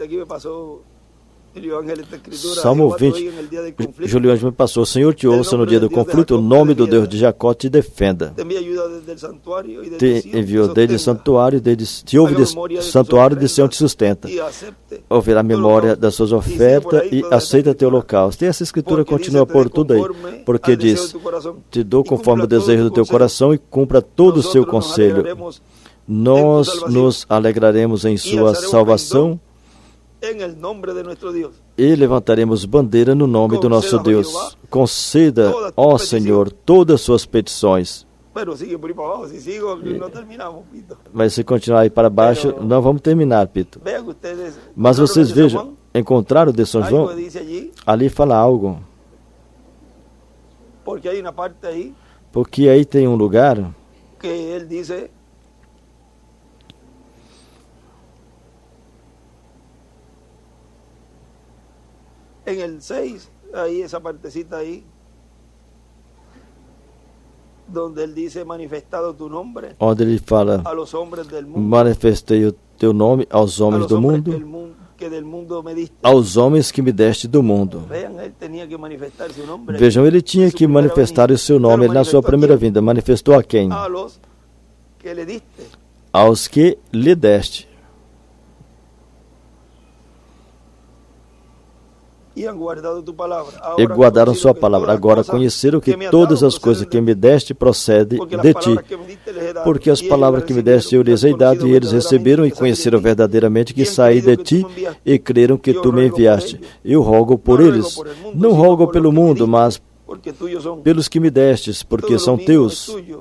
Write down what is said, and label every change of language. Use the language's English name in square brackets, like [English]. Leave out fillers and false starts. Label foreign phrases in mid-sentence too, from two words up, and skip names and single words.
[Spanish] Aquí me pasó Julio Ángel esta escritura. Salmo Jehová te 20, oiga en el día del conflicto. [Portuguese] Julio Anjo me passou, Senhor te ouça no dia do conflito, o nome do Deus de Jacó te defenda. [Spanish] Te envía ayuda desde el santuario y desde Te Sión te [Portuguese] enviou desde o [Spanish] sostenga. [Portuguese] santuário, te ouve de santuário de Sião te sustenta. [Spanish] Y acepte [Portuguese] Ouvirá a memória das suas ofertas e aceita teu holocausto. E essa escritura continua por tudo aí, porque diz, te dou conforme o desejo do teu coração e cumpra todo o seu conselho. Nós nos alegraremos em sua salvação [Spanish] en el nombre de nuestro Dios. [Portuguese] e levantaremos bandeira no nome do nosso Deus. Conceda, ó Senhor, todas as suas petições. [Spanish] Pero sigue por ahí para abajo. Si sigo, no terminamos, Pito. [Portuguese] Mas se continuar aí para baixo, não vamos terminar, Pito. [Spanish] Vean ustedes. [Portuguese] Mas vocês [Spanish] ¿encontraron [Portuguese] vejam, encontraram de São [Spanish] algo [Portuguese] João? [Spanish] que dice allí? [Portuguese] Ali fala algo, [Spanish] Porque hay una parte ahí [Portuguese] porque aí tem um lugar [Spanish] que él dice en el 6, ahí esa partecita ahí, donde él dice manifestado tu nombre [Portuguese] onde ele fala, [Spanish] a los hombres del mundo, [Portuguese] manifestei o teu nome aos [Spanish] a [Portuguese] homens [Spanish] los [Portuguese] do [Spanish] hombres [Portuguese] mundo, [Spanish] que del mundo me diste. [Portuguese] aos homens que me deste do mundo. [Spanish] Vean, él tenía que manifestar su nombre. [Portuguese] Vejam, ele tinha [Spanish] en su [Portuguese] que [Spanish] primera [Portuguese] manifestar [Spanish] venida. [Portuguese] o seu nome [Spanish] Pero [Portuguese] na sua [Spanish] manifestó [Portuguese] primeira [Spanish] a quién? [Portuguese] vinda. Manifestou a quem? [Spanish] A los que le diste. [Portuguese] Aos que lhe deste. [Spanish] E han guardado tu palavra. [Portuguese] E [Spanish] Ahora [Portuguese] guardaram [Spanish] conocido [Portuguese] sua [Spanish] que [Portuguese] palavra. [Spanish] todas [Portuguese] Agora [Spanish] las cosas [Portuguese] conheceram que [Spanish] me has [Portuguese] todas [Spanish] dado [Portuguese] as coisas [Spanish] proceden [Portuguese] que [Spanish] de [Portuguese] me deste procedem [Spanish] porque las [Portuguese] de ti. [Spanish] palabras que me diste les he dado, [Portuguese] Porque as [Spanish] y ellos [Portuguese] palavras que me deste eu lhes hei dado, e eles receberam e conheceram verdadeiramente que saí de ti, e creram que tu me enviaste. Eu rogo por eles. Não rogo pelo mundo, mas [Spanish] porque tuyos son. [Portuguese] pelos que me destes, porque [Spanish] Todo [Portuguese] são [Spanish] lo mío [Portuguese] teus. [Spanish] es tuyo,